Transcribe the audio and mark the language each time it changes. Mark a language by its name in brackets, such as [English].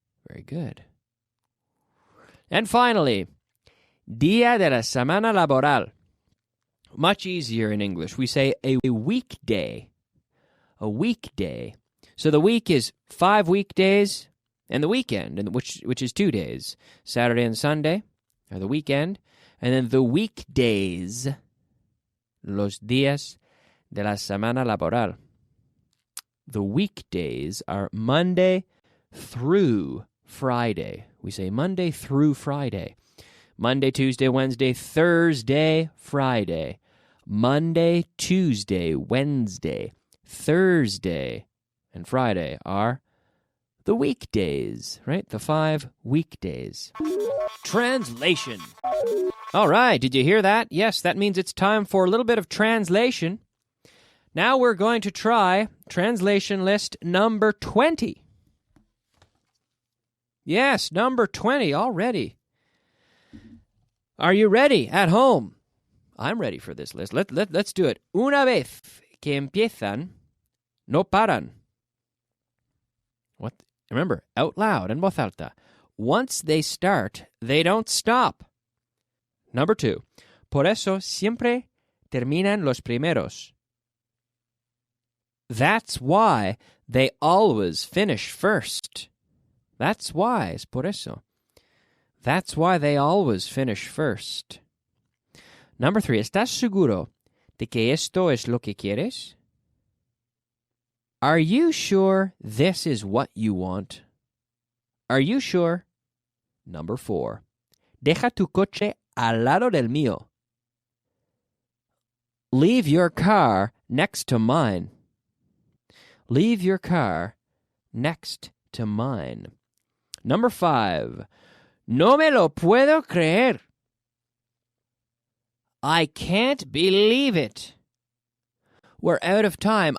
[English] Very good. And finally, [Spanish] Día de la semana laboral. [English] Much easier in English. We say a weekday. A weekday. So the week is 5 weekdays and the weekend, which is 2 days. Saturday and Sunday are the weekend. And then the weekdays, [Spanish] los días de la semana laboral. [English] The weekdays are Monday through Friday. We say Monday through Friday. Monday, Tuesday, Wednesday, Thursday, Friday. Monday, Tuesday, Wednesday, Thursday, and Friday are the weekdays, right? The 5 weekdays. Translation. All right, did you hear that? Yes, that means it's time for a little bit of translation. Now we're going to try translation list number 20. Yes, number 20 already. Are you ready at home? I'm ready for this list. Let's do it. [Spanish] Una vez que empiezan, no paran. [English] What? Remember, out loud [Spanish] en voz alta. [English] Once they start, they don't stop. Number 2. [Spanish] Por eso siempre terminan los primeros. [English] That's why they always finish first. That's why, [Spanish] es por eso. [English] That's why they always finish first. Number 3. [Spanish] ¿Estás seguro de que esto es lo que quieres? [English] Are you sure this is what you want? Are you sure? Number 4. [Spanish] Deja tu coche al lado del mío. [English] Leave your car next to mine. Leave your car next to mine. Number 5. [Spanish] No me lo puedo creer. [English] I can't believe it. We're out of time.